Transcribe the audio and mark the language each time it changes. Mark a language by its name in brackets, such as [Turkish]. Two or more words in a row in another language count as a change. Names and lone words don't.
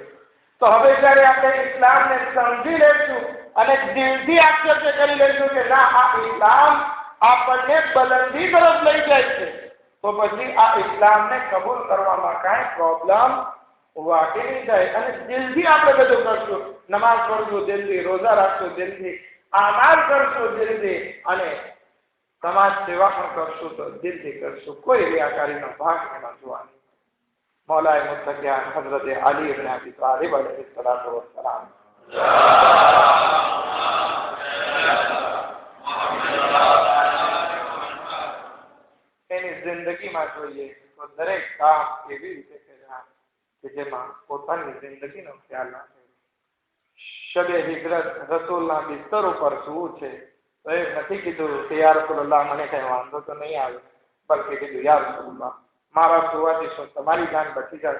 [Gujarati] તો હવે જ્યારે આપણે ઇસ્લામને સમજી લઈશું અને દિલથી આક્ષેપ કરી લઈશું કે ના, આ ઇસ્લામ આપણને બલંદી તરફ લઈ જાય છે, તો પછી આ ઇસ્લામને કબૂલ કરવામાં કાંઈ પ્રોબ્લેમ વાટી નહીં થાય. અને દિલથી આપણે બધું કરશું, નમાઝ પઢશું દિલથી, રોજા રાખશું દિલથી, આમાલ કરશું દિલથી, અને સમાજ સેવા પણ કરશું તો દિલથી કરશું. કોઈ રિયાકારીનો ભાગ એમાં જોવા નહીં. मौलाए मुत्तकियान हजरत अली इब्न अबी तालिब [Arabic] عليه الصلاة والسلام [Gujarati] એની જિંદગીમાં જોઈએ તો દરેક કામ એવી રીતે કર્યા કે જેમાં પોતાની જિંદગીનો ખ્યાલ રાખે. શબે હિજરત રસૂલના બિસ્તર ઉપર સૂવું છે તો એ નથી કીધું કે [Arabic] يا رسول الله [Gujarati] મને કઈ વાંધો તો નહીં આવે, બલકે કીધું [Arabic] يا رسول الله [Gujarati] મારા સુવાથી શું તમારી જાન બચી જાય?